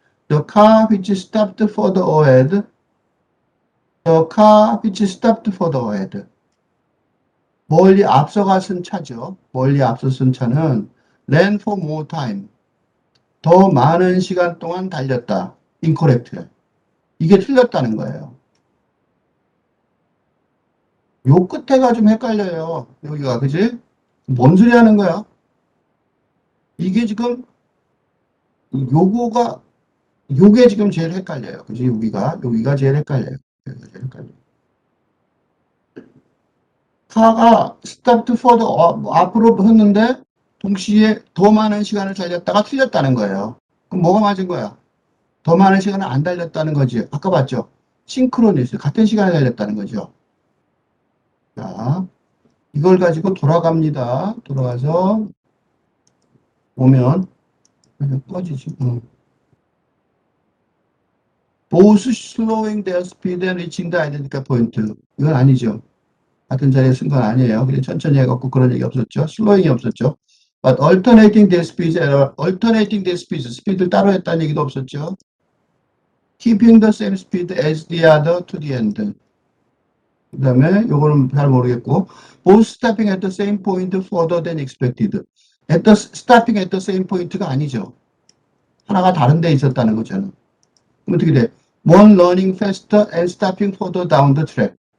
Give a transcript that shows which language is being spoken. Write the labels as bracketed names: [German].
[English] The car which stopped further ahead, the car which stopped further ahead. [Korean] 멀리 앞서가선 차죠. 멀리 앞서선 차는 [English] ran for more time. [Korean] 더 많은 시간 동안 달렸다. incorrect. 이게 틀렸다는 거예요. 요 끝에가 좀 헷갈려요. 여기가, 그지? 뭔 소리 하는 거야? 이게 지금, 요거가 요게 지금 제일 헷갈려요. 그지? 여기가 제일 헷갈려요. 여기가 제일 헷갈려요. 카가 스타트 포더 앞으로 했는데 동시에 더 많은 시간을 달렸다가 틀렸다는 거예요. 그럼 뭐가 맞은 거야? 더 많은 시간을 안 달렸다는 거지. 아까 봤죠? 싱크로니스 같은 시간에 달렸다는 거죠. 자, 이걸 가지고 돌아갑니다. 돌아가서 오면 꺼지지. [English] Both slowing their speed and reaching the identical point. [Korean] 이건 아니죠. 같은 자리에 쓴 건 아니에요. 그냥 천천히 해갖고 그런 얘기 없었죠. 슬로잉이 없었죠. [English] But alternating their speeds, alternating their speeds, [Korean] 스피드를 따로 했다는 얘기도 없었죠. [English] Keeping the same speed as the other to the end. [Korean] 그 다음에 요거는 잘 모르겠고 [English] both stopping at the same point further than expected. stopping at the same point가 [Korean] 아니죠. 하나가 다른 데 있었다는 거잖아. 그럼 어떻게 돼? [English] One running faster and stopping further down the track.